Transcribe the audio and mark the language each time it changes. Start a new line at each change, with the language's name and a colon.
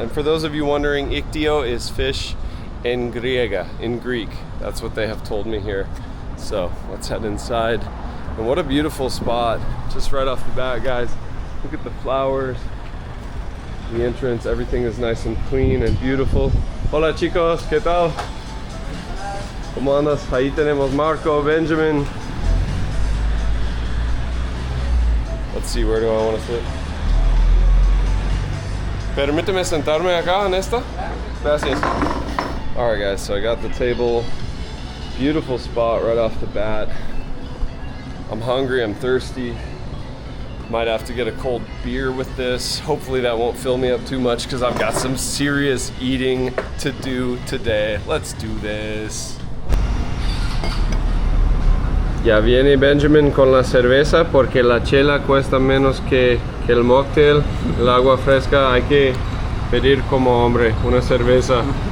English: And for those of you wondering, Ictio is fish in Greek. That's what they have told me here. So let's head inside. And what a beautiful spot, just right off the bat, guys. Look at the flowers, the entrance, everything is nice and clean and beautiful.
Spanish: Hola chicos, ¿qué tal? ¿Cómo andas? Ahí tenemos Marco, Benjamin.
English: Let's see, where do I want to sit?
Spanish: Permíteme sentarme acá en esta? Gracias.
English: All right, guys, so I got the table. Beautiful spot right off the bat. I'm hungry, I'm thirsty. Might have to get a cold beer with this. Hopefully that won't fill me up too much because I've got some serious eating to do today. Let's do this.
Spanish: Ya viene Benjamin con la cerveza porque la chela cuesta menos que el mocktail. El agua fresca hay que pedir como hombre, una cerveza.